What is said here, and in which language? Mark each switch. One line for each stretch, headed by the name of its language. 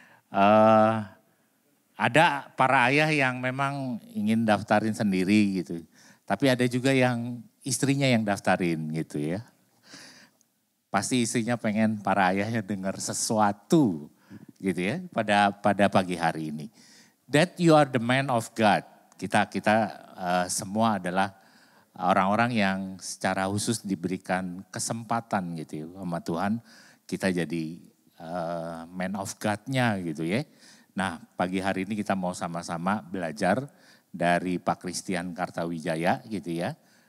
Indonesian: Eh, ada para ayah yang memang ingin daftarin sendiri gitu. Tapi ada juga yang istrinya yang daftarin gitu ya. Pasti istrinya pengen para ayahnya dengar sesuatu gitu ya pada pagi hari ini.
English: That you are the man of God.
Indonesian: Kita semua adalah orang-orang yang secara khusus diberikan kesempatan gitu ya sama Tuhan. Kita jadi
English: man of God-
Indonesian: nya gitu ya. Nah pagi hari ini kita mau sama-sama belajar dari Pak Christian Kartawijaya gitu ya.